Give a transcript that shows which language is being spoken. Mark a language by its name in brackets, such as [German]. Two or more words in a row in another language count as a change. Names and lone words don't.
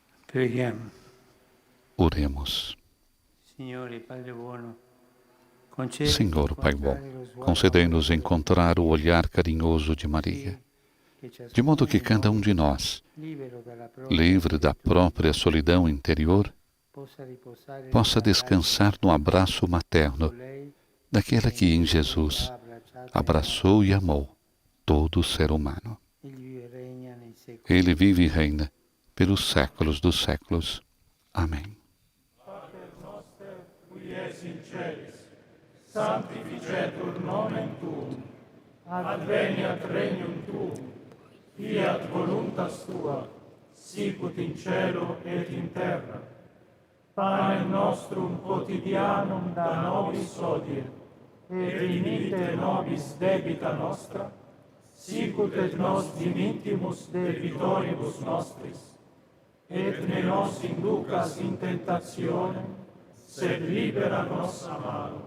[Italian] Preghiamo. [Portuguese] Oremos. [Italian] Signore, Padre buono, [Portuguese] Senhor, Pai bom, concedei-nos encontrar o olhar carinhoso de Maria, de modo que cada um de nós, livre da própria solidão interior, possa descansar no abraço materno daquela que em Jesus abraçou e amou todo o ser humano. Ele vive e reina pelos séculos dos séculos. Amém. [Latin] Sanctificetur nomen tuum, adveniat regnum tuum, fiat voluntas tua, sicut in cielo et in terra. Panem nostrum quotidianum da nobis hodie, et dimitte nobis debita nostra, sicut et nos dimittimus debitoribus nostris, et ne nos inducas in tentationem, sed libera nos a malo.